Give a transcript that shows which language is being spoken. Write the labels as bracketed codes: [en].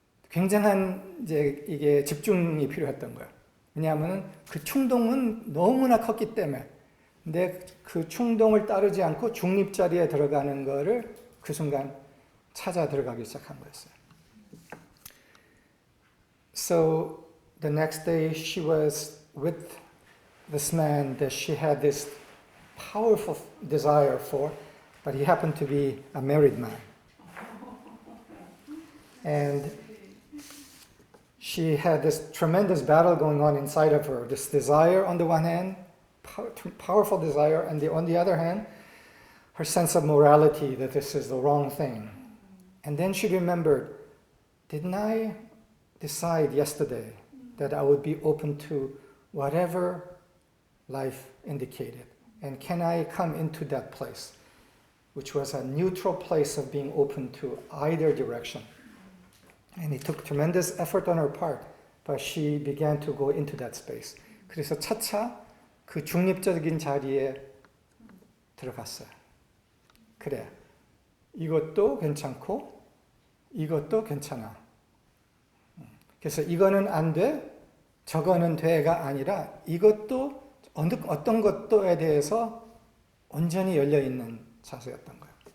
[ko] 굉장한 이게 집중이 필요했던 거예요. 왜냐하면 그 충동은 너무나 컸기 때문에. 근데 그 충동을 따르지 않고 중립 자리에 들어가는 거를 그 순간 찾아 들어가기 시작한 거였어요. [en] So the next day she was with this man that she had this powerful desire for, but he happened to be a married man. And she had this tremendous battle going on inside of her, this desire on the one hand, powerful desire, and on the other hand, her sense of morality that this is the wrong thing. And then she remembered, didn't I decide yesterday that I would be open to whatever life indicated? And can I come into that place, which was a neutral place of being open to either direction? And it took tremendous effort on her part, but she began to go into that space. [ko] 그래서 차차 그 중립적인 자리에 들어갔어요. 그래, 이것도 괜찮고 이것도 괜찮아. 그래서 이거는 안 돼, 저거는 돼가 아니라 이것도 어떤 것도에 대해서 온전히 열려있는 자세였던 거예요.